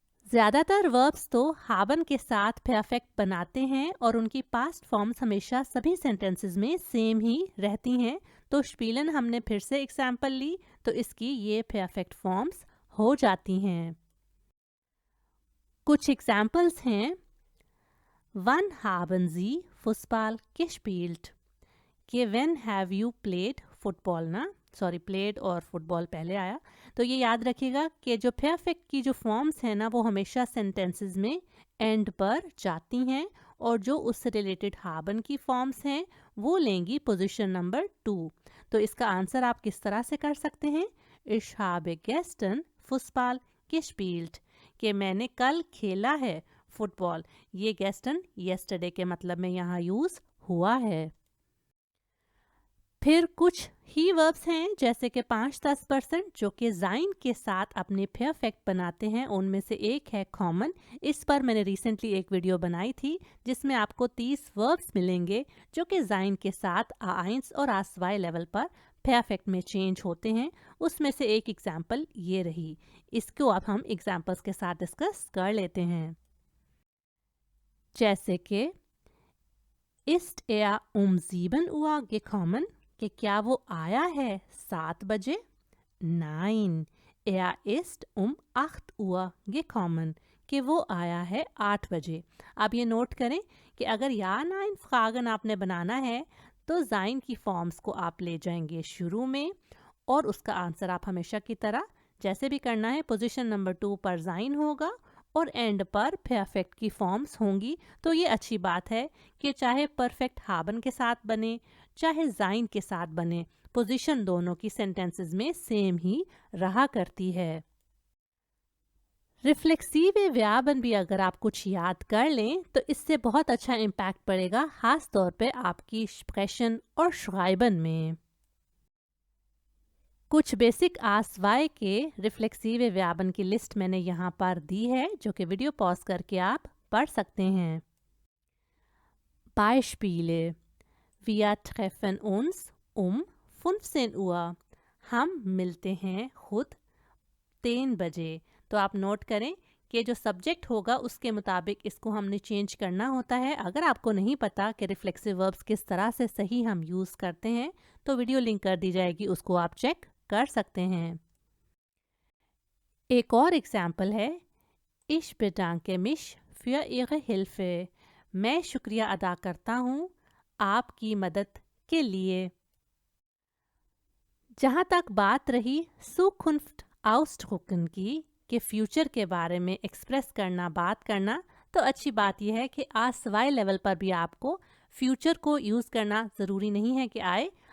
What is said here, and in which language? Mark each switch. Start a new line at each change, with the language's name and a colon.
Hindi: ज़्यादातर वर्ब्स तो हाबन के साथ परफेक्ट बनाते हैं और उनकी पास्ट फॉर्म्स हमेशा सभी सेंटेंसेस में सेम ही रहती हैं। तो स्पीलन हमने फिर से एग्जाम्पल ली तो इसकी ये परफेक्ट फॉर्म्स हो जाती हैं। कुछ एग्जाम्पल्स हैं।
German: Wann haben Sie Fußball gespielt?
Hindi: कि when have you played football ना, सॉरी प्लेड और फुटबॉल पहले आया। तो ये याद रखिएगा कि जो परफेक्ट की जो फॉर्म्स हैं ना वो हमेशा सेंटेंसेस में एंड पर जाती हैं, और जो उससे रिलेटेड हाबन की फॉर्म्स हैं वो लेंगी पोजीशन नंबर 2। तो इसका आंसर आप किस तरह से कर सकते हैं?
German: Ich habe gestern Fußball gespielt,
Hindi: कि मैंने कल खेला है फुटबॉल। ये गेस्टन येस्टरडे के मतलब में यहाँ यूज़ हुआ है। फिर कुछ ही वर्ब्स हैं जैसे कि 5-10% जो कि जाइन के साथ अपने परफेक्ट बनाते हैं। उनमें से एक है कॉमन। इस पर मैंने रिसेंटली एक वीडियो बनाई थी जिसमें आपको 30 वर्ब्स मिलेंगे जो कि जाइन के साथ A1 और A2 लेवल पर परफेक्ट में चेंज होते हैं। उसमें से एक एग्जाम्पल ये रही। इसको अब हम एग्जाम्पल्स के साथ डिस्कस कर लेते हैं। जैसे कि
German: ist er um 7 Uhr gekommen?
Hindi: कि क्या वो आया है 7 बजे?
German: Nein, er ist um 8 Uhr gekommen.
Hindi: कि वो आया है 8 बजे। आप ये नोट करें कि अगर या नाइन फ्रागन आपने बनाना है तो जाइन की फॉर्म्स को आप ले जाएंगे शुरू में, और उसका आंसर आप हमेशा की तरह जैसे भी करना है पोजीशन नंबर 2 पर जाइन होगा और एंड पर परफेक्ट की फॉर्म्स होंगी। तो ये अच्छी बात है कि चाहे परफेक्ट हाबन के साथ बने चाहे जाइन के साथ बने, पोजीशन दोनों की सेंटेंसेस में सेम ही रहा करती है। रिफ्लेक्सिव व्यापन भी अगर आप कुछ याद कर लें तो इससे बहुत अच्छा इम्पैक्ट पड़ेगा, खास तौर पे आपकी स्प्रेशन और श्राइबन में। कुछ बेसिक आसवाय के रिफ्लेक्सिव व्यापन की लिस्ट मैंने यहाँ पर दी है, जो कि वीडियो पॉज करके आप पढ़ सकते हैं।
German: Beispiele: Wir treffen uns 15 Uhr।
Hindi: हम मिलते हैं खुद 3 बजे। तो आप नोट करें कि जो सब्जेक्ट होगा उसके मुताबिक इसको हमने चेंज करना होता है। अगर आपको नहीं पता कि रिफ्लेक्सिव वर्ब्स किस तरह से सही हम यूज़ करते हैं तो वीडियो लिंक कर दी जाएगी, उसको आप चेक कर सकते हैं। एक और एग्जाम्पल है
German: Ich bedanke mich für Ihre Hilfe।
Hindi: मैं शुक्रिया अदा करता हूँ आपकी मदद के लिए। जहाँ तक बात रही
German: Zukunft ausdrücken
Hindi: की, कि फ्यूचर के बारे में एक्सप्रेस करना, बात करना, तो अच्छी बात यह है कि आसवाई लेवल पर भी आपको फ्यूचर को यूज़ करना ज़रूरी नहीं है कि आए।